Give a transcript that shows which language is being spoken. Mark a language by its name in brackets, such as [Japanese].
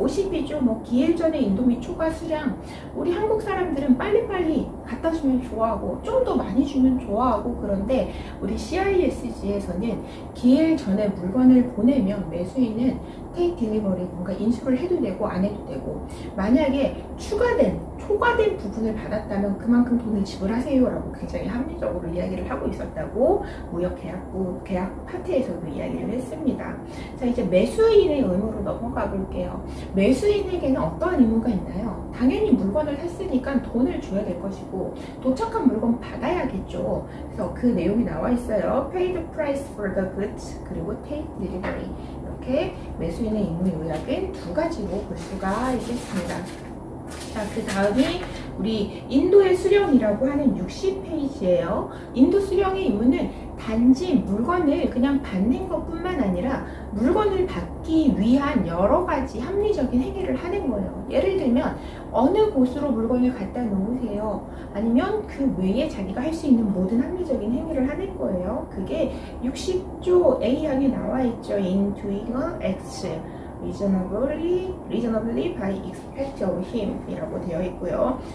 [Korean] 52조 뭐 기일 전에 인도 및 초과 수량, 우리 한국 사람들은 빨리빨리 갖다 주면 좋아하고 좀 더 많이 주면 좋아하고, 그런데 우리 CISG에서는 기일 전에 물건을 보내면 매수인은 [English] take delivery, [Korean] 뭔가 인수를 해도 되고 안 해도 되고, 만약에 초과된 부분을 받았다면 그만큼 돈을 지불하세요 라고 굉장히 합리적으로 이야기를 하고 있었다고 무역계약부 계약 파트에서도 이야기를 했습니다. 자, 이제 매수인의 의무로 넘어가 볼게요. 매수인에게는 어떠한 의무가 있나요? 당연히 물건을 샀으니까 돈을 줘야 될 것이고 도착한 물건 받아야겠죠. 그래서 그 내용이 나와 있어요. [English] Pay the price for the goods, 그리고 take delivery. [Korean] 이렇게 매수인의 의무 요약은 두 가지로 볼 수가 있겠습니다. 자, 그 다음이 우리 인도의 수령이라고 하는 60페이지예요. 인도 수령의 임무는 단지 물건을 그냥 받는 것뿐만 아니라 물건을 받기 위한 여러 가지 합리적인 행위를 하는 거예요. 예를 들면 어느 곳으로 물건을 갖다 놓으세요. 아니면 그 외에 자기가 할 수 있는 모든 합리적인 행위를 하는 거예요. 그게 60조 A항에 나와 있죠. [English] In doing X. reasonably by expect of him [Korean] 이라고 되어 있고요.